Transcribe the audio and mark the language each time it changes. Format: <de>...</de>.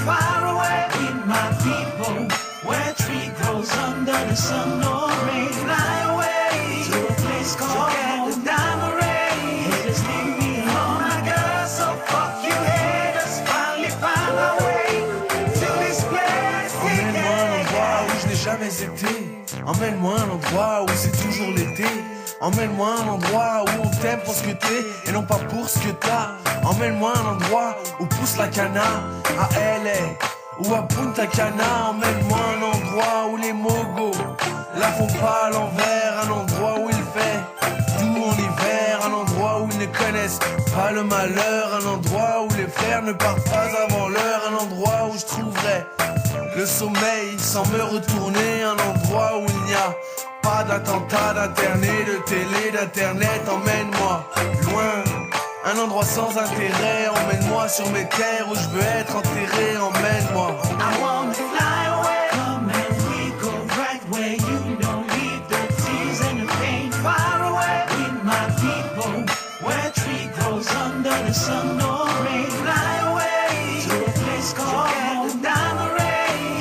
<en>Far away with my people, where tree grows under the sun or rain. Fly away to a place called the diamond rain. Haters leave me alone, my girl, so fuck you haters. Finally find my way to this place.</en> <fr>Emmène-moi à un endroit où je n'ai jamais été. Emmène-moi à un endroit où c'est toujours l'été. Emmène-moi à un endroit où on t'aime pour ce que t'es et non pas pour ce que t'as. Emmène-moi à un endroit où pousse la cana, à LA ou à Punta Cana. Emmène-moi à un endroit où les mogos la font pas à l'envers. Un endroit où il fait doux en hiver. Un endroit où ils ne connaissent pas le malheur. Un endroit où les frères ne partent pas avant l'heure. Un endroit où je trouverai le sommeil sans me retourner. Un endroit où il n'y a pas d'attentat, d'internet, de télé, d'internet. Emmène-moi loin, un endroit sans intérêt. Emmène-moi sur mes terres où je veux être enterré. Emmène-moi.</fr> <en>I wanna fly away. Come and we go right where you don't leave the tears and the pain. Far away with my people, where tree grows under the sun or rain. Fly away to a place called the diamond rain.</en>